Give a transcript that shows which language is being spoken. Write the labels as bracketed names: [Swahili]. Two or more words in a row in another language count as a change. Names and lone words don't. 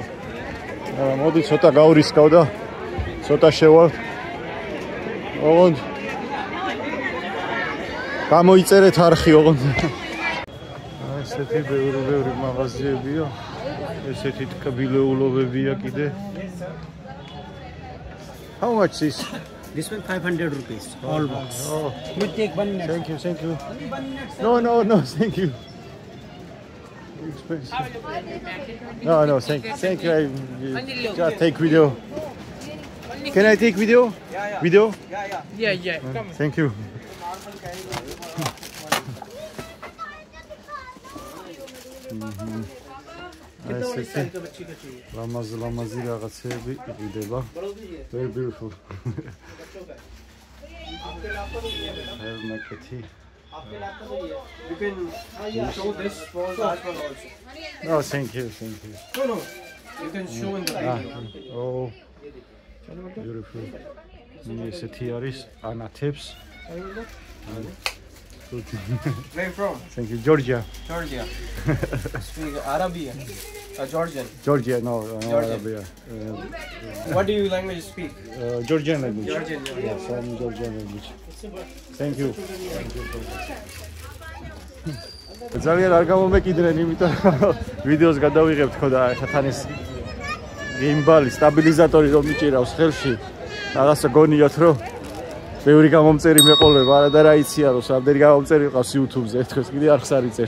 [Georgian] მოდი ცოტა გავრისკავ და ცოტა შევალ. ოღონდ გამოიწერეთ არხი ოღონდ. ესეთი ბევრი მაღაზიებია. ესეთი ტკბილეულობებია კიდე. [English] How much is This one 500 rupees, all box. Oh, You take 1 minute. thank you. No, thank you. Expensive. No, thank you. I just take video. Can I take video? Yeah. Video? Yeah. Come. Thank you. [Georgian] ლამაზი რაღაცები იყიდება. [English] Very beautiful. Maketi. You can show this for that one also. No, thank you. No. You can show in the video. Oh, beautiful. [Georgian] ესეთი არის ანათებს. [English] Where you from? Thank you, Georgia. Speak Arabic. Georgian. Georgia, no, Georgian. Arabia. What do you language speak? Georgian language. Georgian. Yes, I'm Georgian language. Thank you. [Georgian] ძალიან არ გამომეკიდნენ, იმიტომ რომ ვიდეოს გადავიღებთ ხო და ეხლა თან ეს გეიმბალი, სტაბილიზატორი რომ მიჭირავს ხელში, რაღაცა გონიათ რომ ბევრი გამომწერი მეყოლება, არა და რა იცია რომ რამდენი გამომწერი ყავს YouTube-ზე, ერთხელს კიდე არხს არ იწერთ.